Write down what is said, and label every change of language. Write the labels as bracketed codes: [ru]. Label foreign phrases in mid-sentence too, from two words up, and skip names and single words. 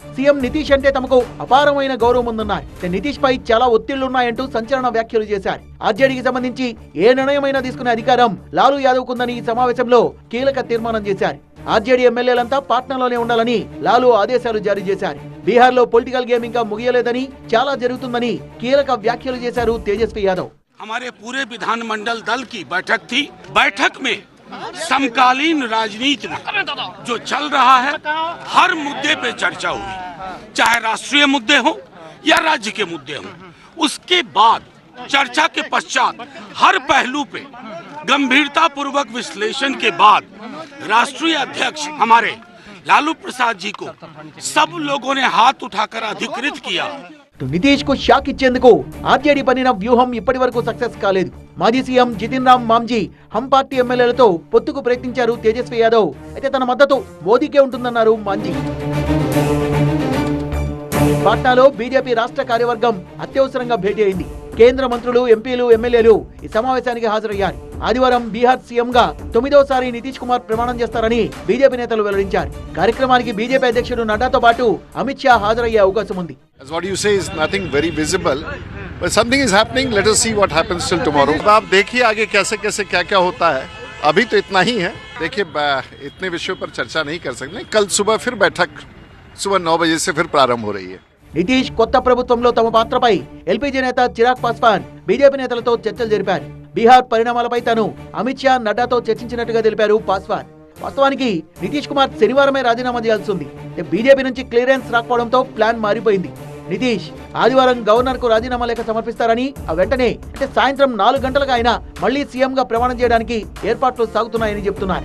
[te] సీఎం నితీష్ అంటే తమకు అపారమైన గౌరవం ఉందన్నారు. నితీష్ పై చాలా ఒత్తిళ్లున్నాయంటూ సంచలన వ్యాఖ్యలు చేశారు. ఆర్జేడీకి సంబంధించి ఏ నిర్ణయమైనా తీసుకునే అధికారం లాలూ యాదవ్ కుందని ఈ సమావేశంలో కీలక తీర్మానం చేశారు. ఆర్జేడీ ఎమ్మెల్యేలంతా పాట్నాలోనే ఉండాలని లాలూ ఆదేశాలు జారీ చేశారు. బీహార్లో [en] political game [te] ఇంకా ముగియలేదని, చాలా జరుగుతుందని కీలక వ్యాఖ్యలు చేశారు తేజస్వి యాదవ్. [hi] हमारे पूरे विधानमंडल दल की बैठक थी। बैठक में समकालीन राजनीति में जो चल रहा है हर मुद्दे पे चर्चा हुई, चाहे राष्ट्रीय मुद्दे हो या राज्य के मुद्दे हो। उसके बाद चर्चा के पश्चात हर पहलू पे गंभीरता पूर्वक विश्लेषण के बाद राष्ट्रीय अध्यक्ष हमारे लालू प्रसाद जी को सब लोगों ने हाथ उठाकर अधिकृत किया। [te] నితీష్ కు షాక్ ఇచ్చేందుకు ఆర్జేడీ పన్నిన వ్యూహం ఇప్పటి వరకు సక్సెస్ కాలేదు. మాజీ సీఎం జితిన్ రామ్ మాంజీ హమ్ పార్టీ ఎమ్మెల్యేలతో పొత్తుకు ప్రయత్నించారు తేజస్వి యాదవ్. అయితే తన మద్దతు మోదీకే ఉంటుందన్నారు మాంజీ. పాట్నాలో బీజేపీ రాష్ట్ర కార్యవర్గం అత్యవసరంగా భేటీ అయింది. కేంద్ర మంత్రులు, ఎంపీలు, ఎమ్మెల్యేలు ఈ సమావేశానికి హాజరయ్యారు. ఆదివారం బీహార్ సీఎంగా 9వసారి నితీష్ కుమార్ ప్రమాణం చేస్తారని బీజేపీ నేతలు వెల్లడించారు. కార్యక్రమానికి బీజేపీ అధ్యక్షుడు నడ్డాతో పాటు అమిత్ షా హాజరయ్యే అవకాశం ఉంది. [en] As what you say is nothing very visible, but something is happening. Let us see what happens till tomorrow. [hi] आप देखिए आगे कैसे कैसे क्या क्या होता है. अभी तो इतना ही है. देखिए इतने विषयों पर चर्चा नहीं कर सकते. कल सुबह फिर बैठक सुबह 9 बजे से फिर प्रारंभ हो रही है. [te] నితీష్ కొత్త ప్రభుత్వంలో తమ పాత్రపై ఎల్పీజీ నేత చిరాగ్ పాస్వాన్ బీజేపీ నేతలతో చర్చలు జరిపారు. బీహార్ పరిణామాలపై తాను అమిత్ షా, నడ్డాతో చర్చించినట్టుగా తెలిపారు పాస్వాన్. వాస్తవానికి నితీష్ కుమార్ శనివారమే రాజీనామా చేయాల్సి ఉంది. బీజేపీ నుంచి క్లియరెన్స్ రాకపోవడంతో ప్లాన్ మారిపోయింది. నితీష్ ఆదివారం గవర్నర్ కు రాజీనామా లేఖ సమర్పిస్తారని, వెంటనే అంటే సాయంత్రం 4 గంటలకు ఆయన మళ్లీ సీఎం గా ప్రమాణం చేయడానికి ఏర్పాట్లు సాగుతున్నాయని చెప్తున్నారు.